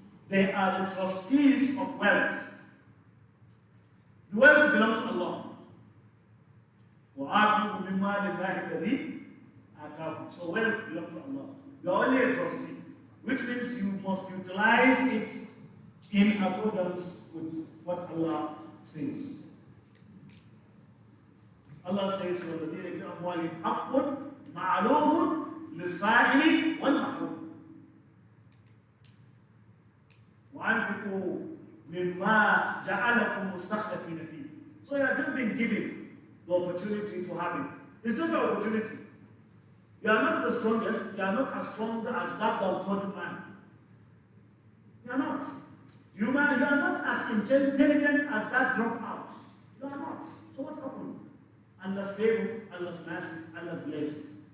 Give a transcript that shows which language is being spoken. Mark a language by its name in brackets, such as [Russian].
[English] They are the trustees of wealth. The wealth belongs to Allah. [Arabic] وَآتُوا مِمَّا لِلَّهِ الَّذِي آتَاكُمْ. [English] So wealth belongs to Allah. You are only a trustee, which means you must utilize it in accordance with what Allah says. Allah says, [Arabic] وَالَّذِينَ فِي أَمْوَالِهِمْ حَقٌّ مَعْلُومٌ لِلسَّائِلِ وَالْمَحْرُومِ وَأَنْفِقُوا مِمَّا جَعَلَكُمْ مُسْتَخْلَفِينَ فِيهِ. [English] So you have just been given the opportunity to have it. It's just an opportunity. You are not the strongest, you are not as strong as that downtrodden man. You are not. You are not as intelligent as that dropout. You are not. So what happened? Allah's favor, Allah's mercy, Allah's blessings.